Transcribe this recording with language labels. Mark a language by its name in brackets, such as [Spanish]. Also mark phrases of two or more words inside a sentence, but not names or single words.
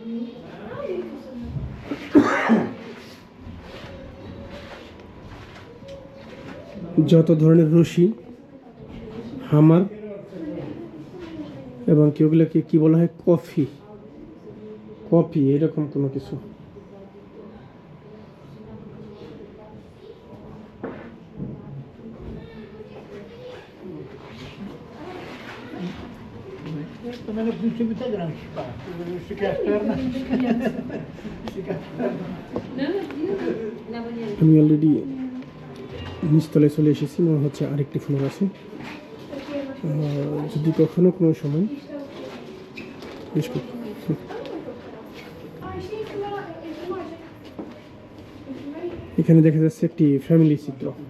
[Bangla] যত ধরনের রশি, হামার এবং ওগুলোকে কি বলা হয়, কফি এরকম কোনো কিছু। [Portuguese] Também não podia ser muito grande, pá. Fica as pernas. [Bangla] আমি অলরেডি নিচতলে চলে এসেছি, মনে হচ্ছে আরেকটি ফ্লোর আছে। যদি কখনো কোনো সময় এখানে দেখা যাচ্ছে একটি ফ্যামিলি চিত্র।